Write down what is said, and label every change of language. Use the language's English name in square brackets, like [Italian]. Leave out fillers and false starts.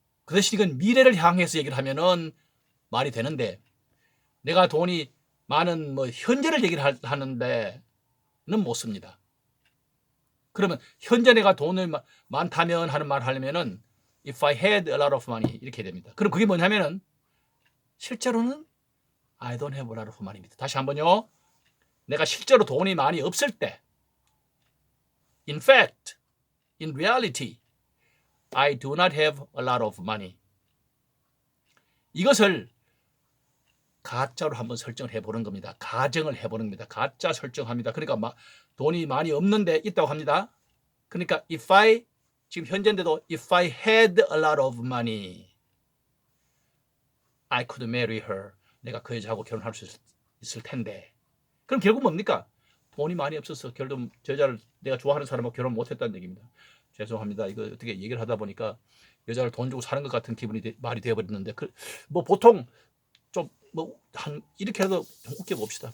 [Korean] 그 대신 이건 미래를 향해서 얘기를 하면은 말이 되는데 내가 돈이 많은 현재를 얘기를 하는데는 못 씁니다. 그러면 현재 내가 돈을 많다면 하는 말을 하려면은 [English] if I had a lot of money [Korean] 이렇게 됩니다. 그럼 그게 뭐냐면은 실제로는 [English] I don't have a lot of money [Korean] 입니다. 다시 한번요. 내가 실제로 돈이 많이 없을 때 [English] in fact, in reality, I do not have a lot of money. [Korean] 이것을 가짜로 한번 설정을 해보는 겁니다. 가정을 해보는 겁니다. 가짜 설정합니다. 그러니까 돈이 많이 없는데 있다고 합니다. 그러니까 [English] if I, [Korean] 지금 현재인데도 [English] if I had a lot of money, I could marry her. [Korean] 내가 그 여자하고 결혼할 수 있을 텐데. 그럼 결국 뭡니까? 돈이 많이 없어서 결국 저 여자를 내가 좋아하는 사람하고 결혼 못했다는 얘기입니다. 죄송합니다. 이거 어떻게 얘기를 하다 보니까 여자를 돈 주고 사는 것 같은 기분이 말이 되어버렸는데 보통 좀 이렇게 해도 좀 웃겨 봅시다.